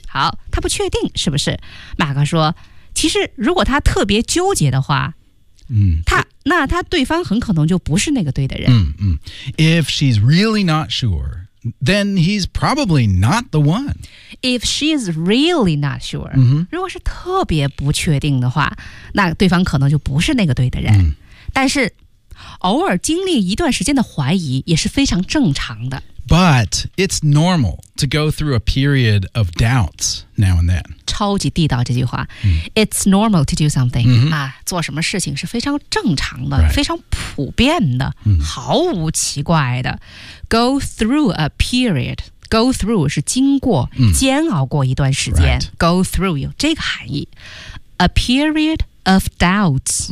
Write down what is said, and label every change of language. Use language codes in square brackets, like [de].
[zh] 好他不确定是不是马哥说其实如果他特别纠结的话、那他对方很可能就不是那个对的人、 [en] If she's really not sureThen he's probably not the one. If she's really not sure,、 mm-hmm. [zh] 如果是特别不确定的话，那对方可能就不是那个对的人。但是，偶尔经历一段时间的怀疑也是非常正常的。 [en] But it's normal to go through a period of doubts now and then. [zh] 超级地道这句话、 [en] It's normal to do something.、 Mm-hmm. [zh] 做什么事情是非常正常的、 [en] right. [zh] 非常普遍的、毫无奇怪的。 [en] Go through a period. Go through [zh] 是经过、煎熬过一段时间、 [en] right. Go through [zh] 有这个含义。 [en] A period of doubts.、